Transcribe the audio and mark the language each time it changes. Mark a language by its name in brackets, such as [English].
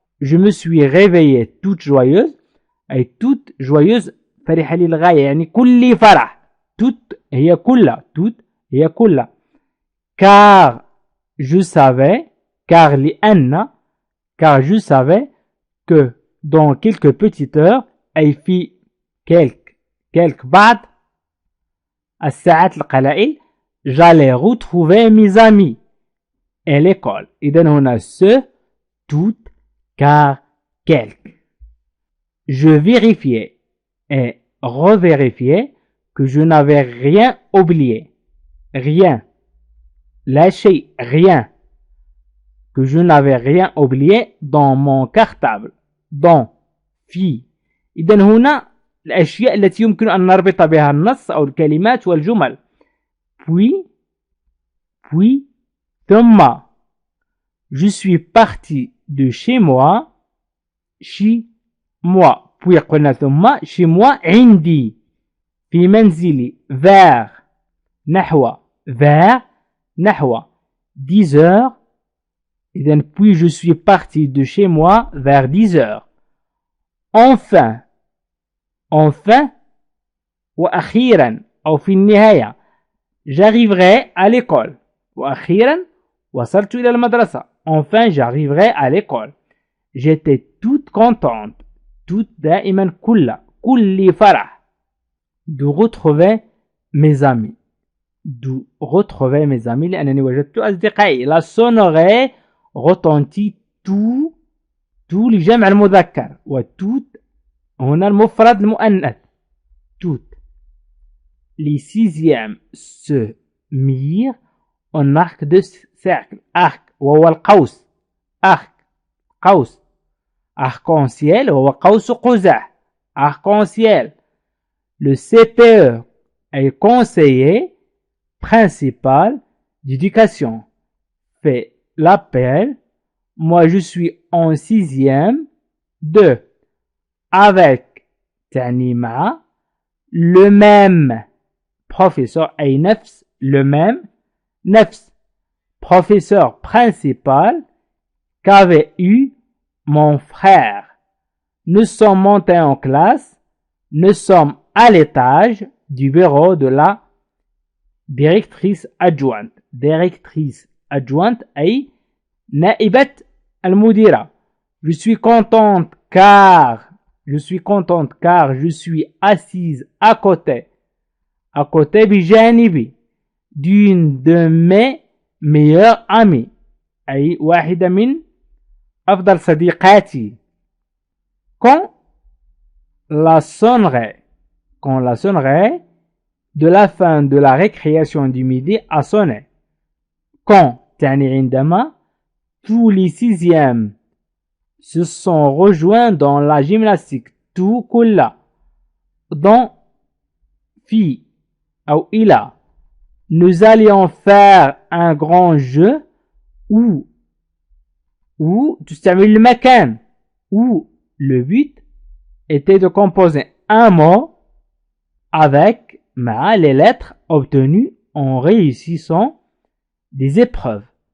[French] je me suis réveillée toute joyeuse، أي toute joyeuse [Arabic] فرحة للغاية يعني كل فرح. toute هي كلها، toute هي كلها. [French] car je savais، car لأن، car je savais que dans quelques petites heures، أي في quelques [Arabic] بعض الساعات القلائل، [French] j'allais retrouver mes amis et l'école. إذن هنا ce، toute، car quelques. je vérifiais et revérifiais que je n'avais rien oublié. rien، لا شيء، rien. que je n'avais rien oublié dans mon cartable. dans في. [Arabic] إذن هنا الأشياء التي يمكن أن نربط بها النص أو الكلمات والجمل. [French] puis ثم je suis parti de chez moi. [Arabic] puis قلنا ثم [French] chez moi [Arabic] عندي في منزلي vers نحو 10 heures. [French] إذن puis je suis parti de chez moi vers 10 heures. enfin [Arabic] وأخيرا أو في النهاية [French] j'arriverai à l'école. [Arabic] وأخيرا وصلت إلى المدرسة. [French] enfin j'arriverai à l'école. j'étais toute contente، toute [Arabic] دائما كل فرح. [French] de retrouver mes amis، [Arabic] لأنني وجدت أصدقائي. [French] la sonnerie retentit tout [Arabic] لجمع المذكر، [French] و tout [Arabic] هنا المفرد المؤنث. [French] tout les sixièmes se mirent en arc de cercle. [Arabic] Arc وهو القوس. arc قوس. arc-en-ciel وهو قوس قزح. [French] arc-en-ciel. Le CPE est conseiller principal d'éducation fait l'appel. Moi je suis en sixième de avec تعني مع le même professeur [Arabic] أي نفس [French] le même نفس professeur principal qu'avait eu mon frère. Nous sommes montés en classe. Nous sommes à l'étage du bureau de la directrice adjointe. Directrice adjointe [Arabic] أي نائبة المديرة. [French] Je suis contente car je suis assise à côté بجانبي d'une de mes meilleures amies [Arabic] أي واحدة من أفضل صديقاتي. [French] Quand la sonnerie de la fin de la récréation du midi a sonné. Quand [Arabic] تعني عندما [French] tous les sixièmes se sont rejoints dans la gymnastique. [Arabic] tout كل dans في أو إلى. [French] Nous allions faire un grand jeu où [Arabic] تستعمل المكان [French] où le but était de composer un mot avec مع les lettres obtenues en réussissant des épreuves.